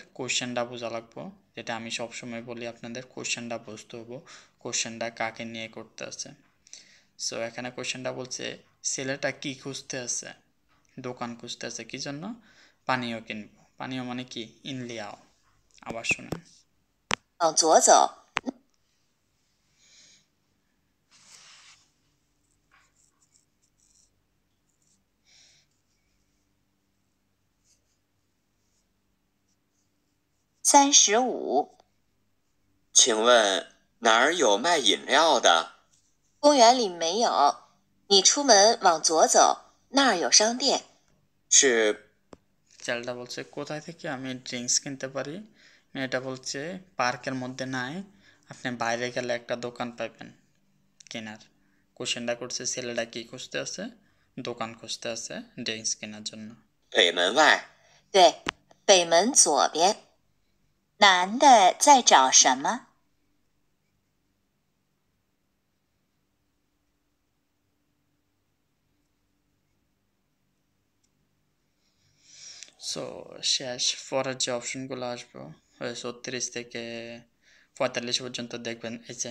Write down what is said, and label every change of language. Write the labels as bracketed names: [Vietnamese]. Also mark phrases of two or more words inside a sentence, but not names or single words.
[Bangla] কোশ্চেনটা বোঝা লাগবো, যেটা আমি সবসময় বলি আপনাদের, কোশ্চেনটা বুঝতে হবো কোশ্চেনটা কাকে নিয়ে করতে আছে। সো এখানে কোশ্চেনটা বলছে ছেলেটা কি খুঁজতে আছে? দোকান খুঁজতে আছে, কি জন্য? পানীয় কিনবো। পানীয় মানে কি? ইনলিয়াও। আবার শুনেন। [Chinese] 往左走，35。请问哪儿有卖饮料的？公园里没有，你出门往左走，那儿有商店。是 [Bangla] ছেলেটা বলছে কোথায় থেকে আমি ড্রিঙ্কস কিনতে পারি? মেয়েটা বলছে পার্কের মধ্যে নাই, আপনি বাইরে গেলে একটা দোকান পাবেন কেনার। কোশ্চেনটা করছে ছেলেটা কি খুঁজতে আছে? দোকান খুঁজতে আছে ড্রিঙ্কস কেনার জন্য। [Chinese] 北门外。对，北门左边。男的在找什么？ [Bangla] সো শেষ, পরের যে অপশনগুলো আসবো 36 থেকে 45 পর্যন্ত দেখবেন এই যে